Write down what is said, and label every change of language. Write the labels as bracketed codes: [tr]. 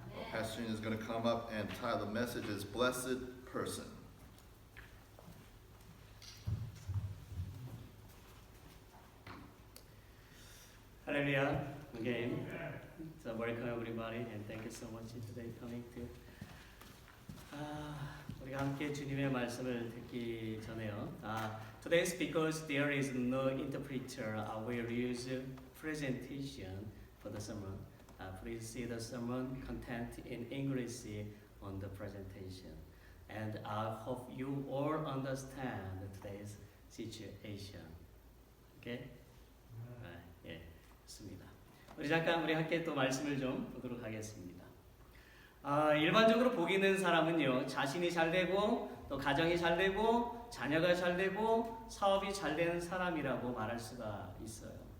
[en] Pastor Jean is going to come up and title the message as Blessed Person. Hallelujah. Again. So welcome everybody, and thank you so much today coming to. [ko] 우리가 함께 주님의 말씀을 듣기 전에요. [en] Today's because there is no interpreter, I will use presentation for the sermon. Please see the sermon content in English on the presentation. And I hope you all understand today's situation. [ko] Okay? 예, 좋습니다. 우리 함께 또 말씀을 좀 보도록 하겠습니다. 일반적으로 복 있는 사람은요, 자신이 잘 되고 또 가정이 잘 되고 자녀가 잘 되고 사업이 잘 되는 사람이라고 말할 수가 있어요.